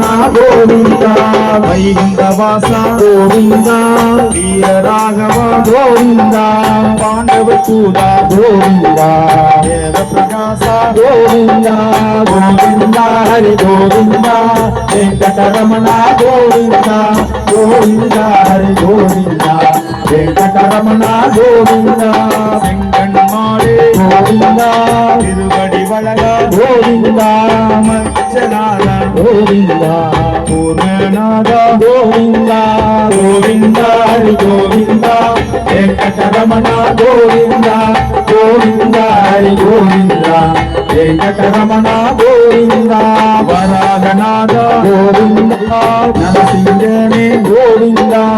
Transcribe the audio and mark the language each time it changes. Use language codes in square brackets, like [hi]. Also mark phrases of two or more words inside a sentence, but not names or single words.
[sa] గోవింద వైకుంఠవాస గోవింద వీర రాఘవ గోవింద పాండవ చూడ గోవింద దేవ ప్రకాశ గోవింద గోవింద హరి గోవింద వెంకటరమణ గోవింద గోవింద హరి గోవింద వెంకటరమణ గోవింద [ta] செங்கண்மாளே கோவிந்த திருவடி வளக கோவிந்த மச்சநாத கோவிந்த பூர்ணநாத கோவிந்த கோவிந்த ஹரி கோவிந்த வெங்கடரமண கோவிந்த கோவிந்த ஹரி கோவிந்த வெங்கடரமண கோவிந்த வராகநாத கோவிந்த நரசிங்கனே கோவிந்த